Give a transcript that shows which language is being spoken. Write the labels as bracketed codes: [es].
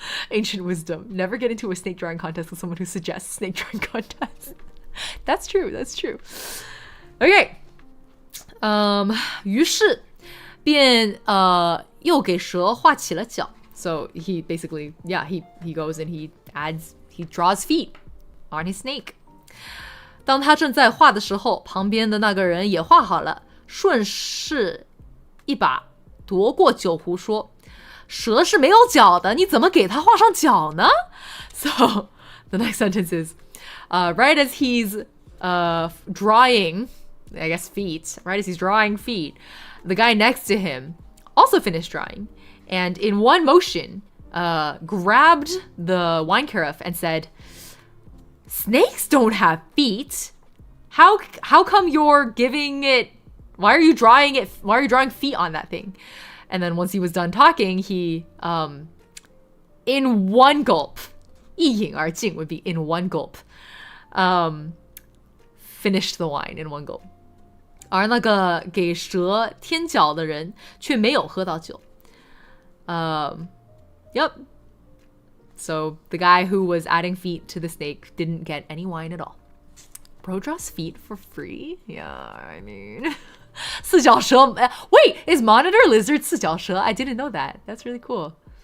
[en] Ancient wisdom. Never get into a snake drawing contest with someone who suggests snake drawing contest. That's true. Okay. [zh] 于是便又给蛇画起了脚. [en] So he basically, yeah, he goes and he draws feet on his snake. [zh] 当他正在画的时候，旁边的那个人也画好了，顺势一把夺过酒壶说，蛇是没有脚的，你怎么给它画上脚呢？ [en] So the next sentence is, right as he's drawing, I guess feet, right as he's drawing feet, the guy next to him also finished drawing, and in one motion grabbed the wine carafe and said, snakes don't have feet. How come you're giving it, why are you drawing feet on that thing? And then once he was done talking, he in one gulp, 一饮而尽 would be in one gulp, finished the wine in one gulp. [zh] 而那个给蛇添脚的人却没有喝到酒。 [en] Yep. So the guy who was adding feet to the snake didn't get any wine at all. Bro draws feet for free? Yeah, I mean... 四脚蛇. Wait, is monitor lizard 四脚蛇? I didn't know that. That's really cool.